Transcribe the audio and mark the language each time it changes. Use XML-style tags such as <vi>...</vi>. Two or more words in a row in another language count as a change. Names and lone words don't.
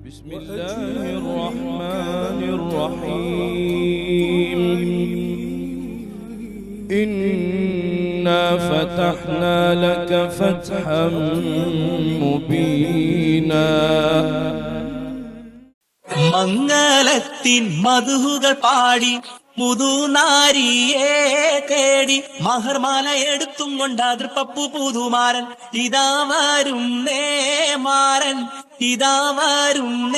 <ar>بسم الله الرحمن الرحيم إنا فتحنا لك فتحا مبينا</ar> <ml>മംഗളത്തിൻ മധുകൾ പാടി പുതുനാരിയെ തേടി മഹർമാല എടുത്തും കൊണ്ടാതിർ പപ്പു പുതുമാരൻ ഇതാ വരും മാരൻ ഇതാ വരും</ml>